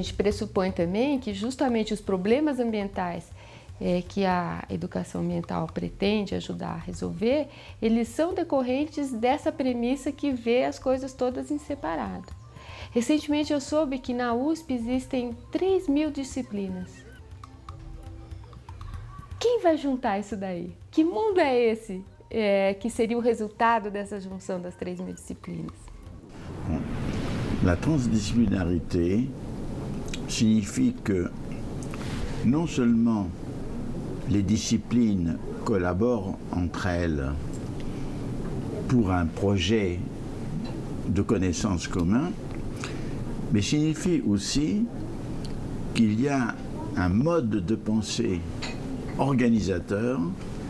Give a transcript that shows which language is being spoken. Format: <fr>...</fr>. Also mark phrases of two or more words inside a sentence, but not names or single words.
<pt>A gente pressupõe também que justamente os problemas ambientais que a educação ambiental pretende ajudar a resolver, eles são decorrentes dessa premissa que vê as coisas todas em separado. Recentemente eu soube que na USP existem 3.000 disciplinas. Quem vai juntar isso daí? Que mundo é esse que seria o resultado dessa junção das 3.000 disciplinas?</pt> <fr>La transdisciplinarité signifie que non seulement les disciplines collaborent entre elles pour un projet de connaissances commun, mais signifie aussi qu'il y a un mode de pensée organisateur</fr>